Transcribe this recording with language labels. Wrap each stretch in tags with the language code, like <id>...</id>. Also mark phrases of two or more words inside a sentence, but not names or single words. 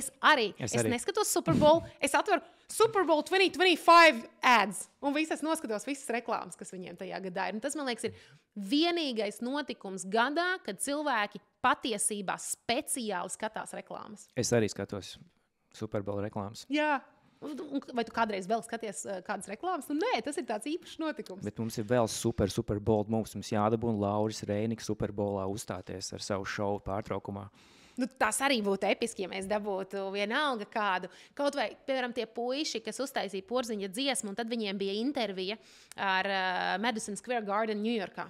<lv>Es neskatos Super Bowl, es atveru Super Bowl 2025 ads, un visas noskatos visas reklāmas, kas viņiem tajā gadā ir. Un tas, man liekas, ir vienīgais notikums gadā, kad cilvēki patiesībā speciāli skatās reklāmas. Es arī skatos Super Bowl reklāmas. Jā. Vai tu kādreiz vēl skaties kādas reklāmas? Nē, tas ir tāds īpašs notikums. Bet mums ir vēl</lv> <en>super bold moves.</en> <lv>Mums jādabūna Lauris Reiniks Super Bowlā uzstāties ar savu šovu pārtraukumā. Tas arī būtu episki, ja mēs dabūtu vienalga kādu. Kaut vai, piemēram, tie puiši, kas uztaisīja Porziņa dziesmu, un tad viņiem bija intervija ar Madison Square Garden, Ņujorkā.</lv>